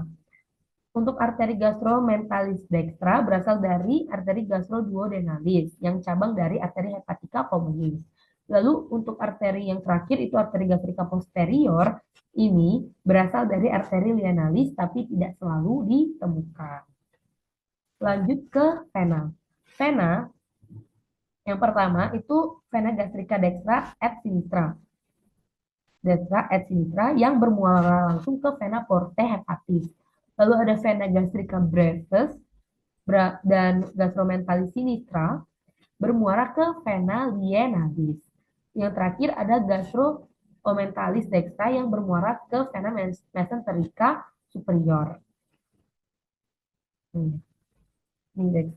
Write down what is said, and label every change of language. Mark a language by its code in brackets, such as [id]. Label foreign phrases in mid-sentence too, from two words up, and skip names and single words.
[id] Untuk arteri [la] gastromentalis dextra [id] berasal dari arteri gastroduodenalis yang cabang dari arteri [la] hepatica communis. [id] Lalu untuk arteri yang terakhir itu arteri gastrika posterior ini berasal dari arteri lienalis tapi tidak selalu ditemukan. Lanjut ke vena. Vena yang pertama itu vena [la] gastrika dextra et sinistra. Dextra et sinistra [id] yang bermuara langsung ke vena [la] porta hepatis. [id] Lalu ada vena gastrika brevis dan [la] gastromentalis sinistra [id] bermuara ke vena lienalis. Yang terakhir ada [la] gastromentalis dextra [id] yang bermuara ke vena [la] mesenterica superior. [id] Ini dextra.